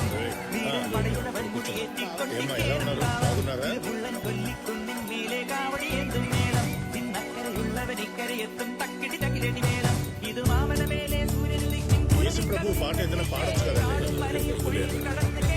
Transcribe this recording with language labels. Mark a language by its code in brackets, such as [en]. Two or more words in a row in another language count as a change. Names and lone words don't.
[ml] വീരൻ പടയുടെ വൻകുടിയേറ്റിക്കൊള്ളിക്കുള്ളം കൊല്ലിക്കുന്നിൻ മേലെ കാവടി എന്തും മേളം ഇന്നക്കരയുള്ളവൻ ഇക്കരയെത്തും തക്കിടി തകിലടി മേളം ഇത് മാമല മേലെ സൂര്യൻ [te] యేసు ప్రభు పాట ఏదైనా పాడొచ్చు కదండి. [ml] മലയിൽ പൊഴിയിൽ കടൽ